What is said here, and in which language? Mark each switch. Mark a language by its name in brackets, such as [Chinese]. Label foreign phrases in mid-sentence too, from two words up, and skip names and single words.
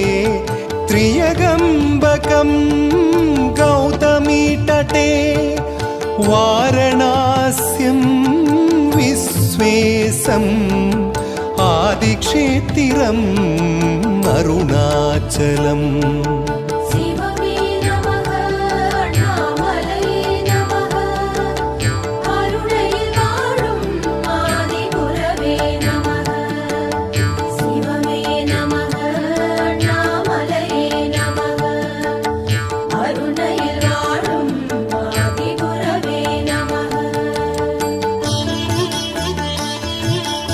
[Sanskrit] त्र्यगम्बकं गौतमीतटे वारणास्यं विश्वेशम् आदिक्षेत्रम् अरुणाचलम् [Tamil] சிவவே நமः அண்ணாமலையே நமः அருணையில் வாழும் ஆதிகுரவே நமः சிவவே நமः அண்ணாமலையே நமः அருணையில் வாழும் ஆதிகுரவே நமः.